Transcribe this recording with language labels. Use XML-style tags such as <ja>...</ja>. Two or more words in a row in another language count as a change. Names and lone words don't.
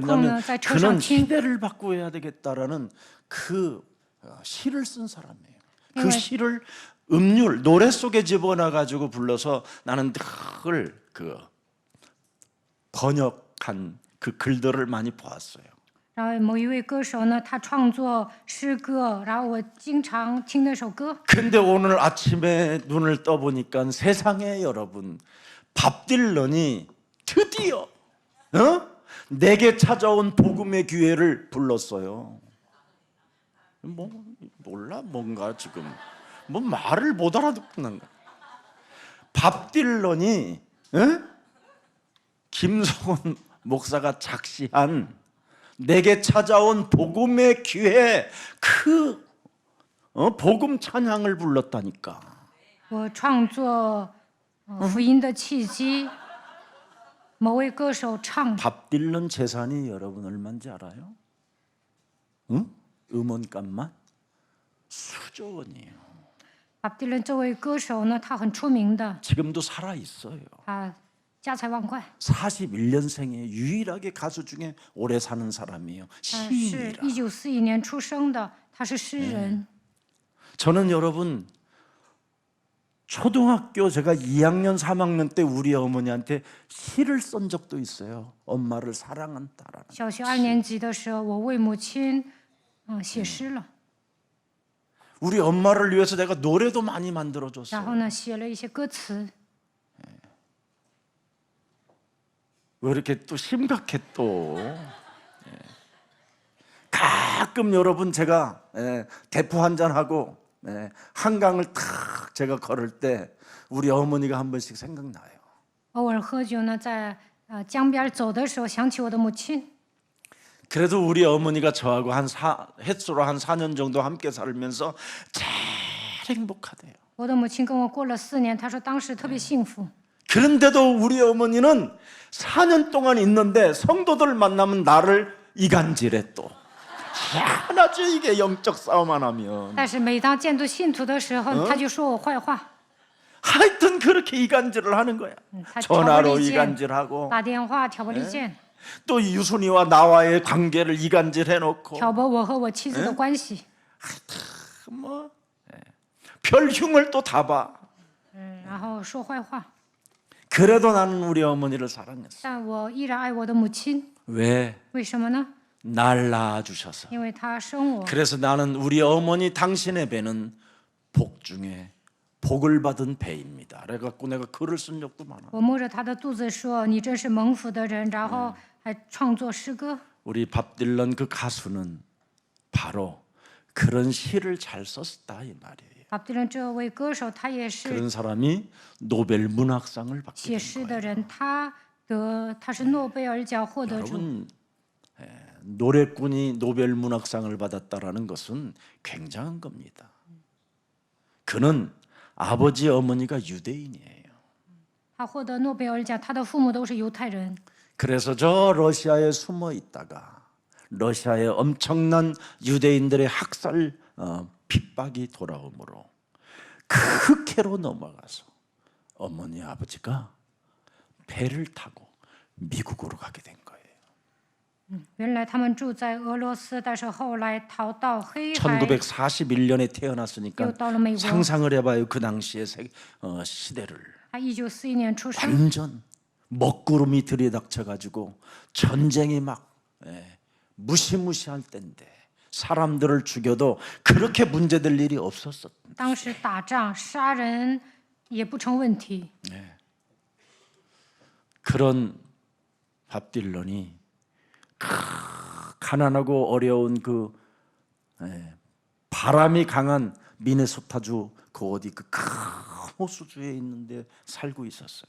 <ko>왜냐하면</ko> <zh>콩은在车</zh> <ko>그는</ko> <zh>上听。</zh> <ko>시대를 바꾸어야 되겠다라는 그 시를 쓴 사람이에요. 그 네. 시를 음률 노래 속에 집어넣어 가지고 불러서 나는 늘 그 번역한 그 글들을 많이 보았어요.</ko> <zh>然后某一位歌手呢，他创作诗歌，然后我经常听那首歌。</zh> <ko>근데 오늘 아침에 눈을 떠 보니까 세상에 여러분 밥 딜런이 드디어 내게 찾아온 복음의 기회를 불렀어요. 뭐 몰라 뭔가 지금 뭐 말을 못 알아듣는 거야. 밥 딜런이 김성훈 목사가 작시한 내게 찾아온 복음의 기회 그 복음 찬양을 불렀다니까.</ko> <zh>我创作福音的契机，某位歌手唱，</zh> <ko>밥 딜런 재산이 여러분 얼마인지 알아요? 응? 음원값만 수조 원이에요.</ko> <zh>巴迪伦这位歌手呢，他很出名的，</zh> <ko>지금도 살아 있어요.</ko> <zh>他家财万贯，</zh> <ko>41년생에 유일하게 가수 중에 오래 사는 사람이에요.</ko> <zh>他是</zh> <ko>시인이라.</ko> <zh>1941年出生的，他是诗人。</zh> <ko>저는 여러분 초등학교 제가 2학년 3학년 때 우리 어머니한테 시를 쓴 적도 있어요. 엄마를 사랑한다라는.</ko> <zh>小学2年级的时候，我为母亲写诗了，</zh> <ko>우리 엄마를 위해서 내가 노래도 많이 만들어</ko> <zh>然</zh> <ko>줬어요.</ko> <zh>后呢写了一些歌词。</zh> <ko>왜 이렇게 또 심각해 또. 가끔 여러분 제가 대포 한잔 하고 한강을 탁 제가 걸을 때 우리 어머니가 한 번씩 생각나요.</ko> <zh>偶尔喝酒呢，在江边走的时候，想起我的母亲。</zh> <ko>그래도 우리 어머니가 저하고 햇수로 한 4년 정도 함께 살면서 제일 행복하대요.</ko> <zh>我的母亲跟我过了4年，她说当时特别幸福。</zh> <ko>그런데도 우리 어머니는 4년 동안 있는데 성도들 만나면 나를 이간질해 또. 희한하죠 이게 영적 싸움만 하면.</ko> <zh>但是每当见到信徒的时候，她就说我坏话，</zh> <ko>하여튼 그렇게 이간질을 하는 거야.</ko> <zh>她挑拨</zh> <ko>전화로</ko> <zh>离间，</zh> <ko>이간질하고</ko> <zh>打电话挑拨离间，</zh> <ko>또 유순이와 나와의 관계를 이간질해놓고</ko> <zh>挑拨我和我妻子的关系。</zh> <ko>뭐 별 흉을 또 다 봐.</ko> <zh>然后说坏话。</zh> <ko>그래도 나는 우리 어머니를 사랑했어.</ko> <zh>但我依然爱我的母亲，</zh> <ko>왜?</ko> <zh>为什么呢？</zh> <ko>날 낳아주셔서.</ko> <zh>因为她生我。</zh> <ko>그래서 나는 우리 어머니 당신의 배는 복 중에 복을 받은 배입니다. 그래갖고 내가 글을 쓴 적도 많아.</ko> <zh>我摸着她的肚子说：“你真是蒙福的人。” 然后还创作诗歌。</zh> <ko>우리 밥 딜런 그 가수는 바로 그런 시를 잘 썼다 이 말이에요.</ko> <zh>巴迪伦这位歌手，他也是</zh> <ko>그런 사람이 노벨 문학상을 받게</ko> <zh>写</zh> <ko>된</ko> <zh>诗</zh> <ko>거예요.</ko> <zh>的人，他是诺贝尔奖获得主。</zh> <ko>여러분 노래꾼이 노벨 문학상을 받았다라는 것은 굉장한 겁니다. 그는 아버지 어머니가 유대인이에요.</ko> <zh>他获得诺贝尔奖，他的父母都是犹太人。</zh> <ko>그래서 저 러시아에 숨어 있다가 러시아에 엄청난 유대인들의 학살 핍박이 돌아오므로 그 캐로 넘어가서 어머니 아버지가 배를 타고 미국으로 가게 된 거예요.</ko> <zh>原来他们住在俄罗斯，但是后来逃到黑海，</zh> <ko>1941년에 태어났으니까</ko> <zh>又到了美国。</zh> <ko>상상을 해봐요. 그 당시의 시대를</ko> <zh>他1941年出生，</zh> <ko>완전 먹구름이 들이닥쳐가지고 전쟁이 막 무시무시할 때인데 사람들을 죽여도 그렇게 문제될 일이 없었어.</ko> <zh>当时打仗杀人也不成问题。</zh> <ko>그런 밥 딜런이 가난하고 어려운 그 바람이 강한 미네소타주 그 어디 그 큰 호수주에 있는데 살고 있었어요.</ko>